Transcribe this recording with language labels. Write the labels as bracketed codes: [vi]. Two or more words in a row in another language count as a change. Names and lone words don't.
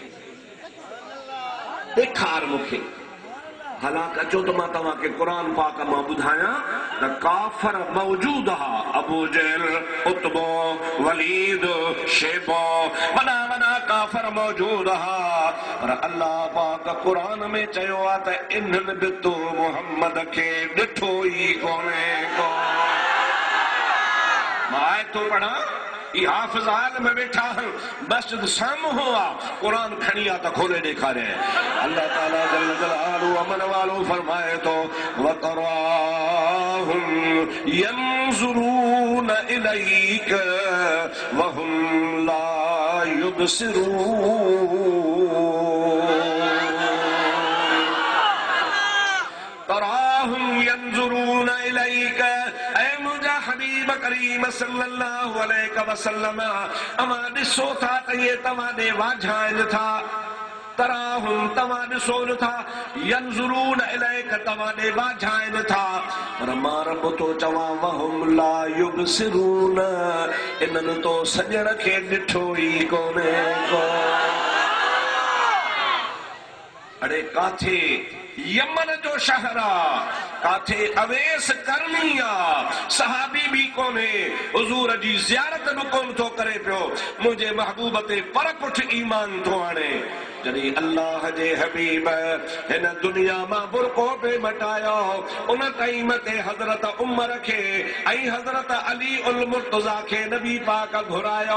[sd] ॾेखार मूंखे हालांकि अचो त मां तव्हांखे क़ुरान पाक मां ॿुधायां त काफ़र मौजूद हा अबू जहल उतबो वलीद शेबो वॾा वॾा काफ़र मौजूद हा पर अल्लाह पाक क़ुरान में चयो आहे त इन्हनि बि तो मुहम्मद खे ॾिठो ई कोन्हे को। मां आयतो पढ़ां ई हाफ़िज़ हाल में वेठा मस्जिद साम्हूं आहे क़ुरान खणी आहे त खोले ॾेखारे। अल्लाह ताला [ar] جل جلاله [sd] अमन वालो फरमाए थो [ar] وتراهم ينظرون إليك وهم لا يبصرون تراهم ينظرون إليك [sd] हबीब करीम [ar] صلى الله عليه وسلم [sd] अमा ॾिसो था त ये तव्हां ॾे वाझाइनि था तराहुम तव्हां ॾिसो नथा [ar] ينظرون إليك [sd] तव्हां ॾे वाझाइनि था पर मां रब थो चवां [ar] وهم لا يبصرون [sd] इन्हनि तो सजण खे ॾिठो ई कोन्हे को। अड़े काथे यमन जो शहर आ, काथे अवेस करनी आ, सहाबी भी कोने, हुजूर जी ज़ियारत भी कोन थो करे पियो, मुझे महबूब ते पर पुठ ईमान थो आणे। जॾहिं अल्लाह जे हबीब हिन दुनिया मां बुरको पे मटायो, उन टाइम ते हज़रत उमर खे ऐं हज़रत अली उल मुर्तज़ा खे नबी पाक घुरायो।